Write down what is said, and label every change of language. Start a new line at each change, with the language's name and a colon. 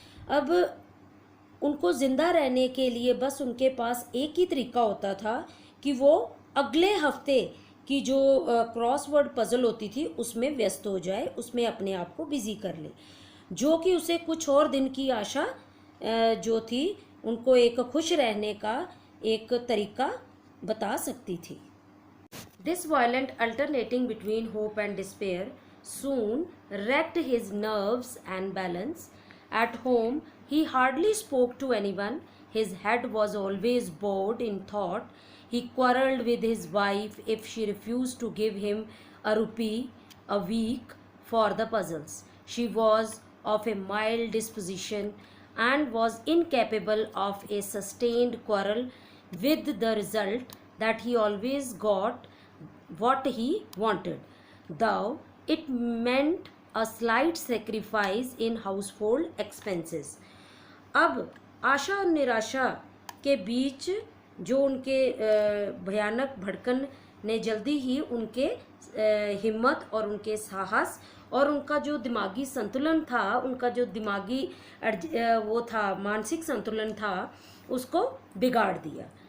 Hindi: अब उनको जिंदा रहने के लिए बस उनके पास एक ही तरीका होता था कि वो अगले हफ्ते की जो क्रॉसवर्ड पजल होती थी उसमें व्यस्त हो जाए, उसमें अपने आप को बिजी कर ले, जो कि उसे कुछ और दिन की आशा जो थी उनको एक खुश रहने का एक तरीका बता सकती थी।
English: This violent alternating between hope and despair soon wrecked his nerves and balance. At home, he hardly spoke to anyone. His head was always bowed in thought. He quarrelled with his wife if she refused to give him a rupee a week for the puzzles. She was of a mild disposition and was incapable of a sustained quarrel, with the result that he always got what he wanted, though it meant a slight sacrifice in household expenses.
Hindi: अब आशा और निराशा के बीच जो उनके भयानक भड़कन ने जल्दी ही उनके हिम्मत और उनके साहस और उनका जो दिमागी संतुलन था, उनका जो दिमागी वो था, मानसिक संतुलन था, उसको बिगाड़ दिया।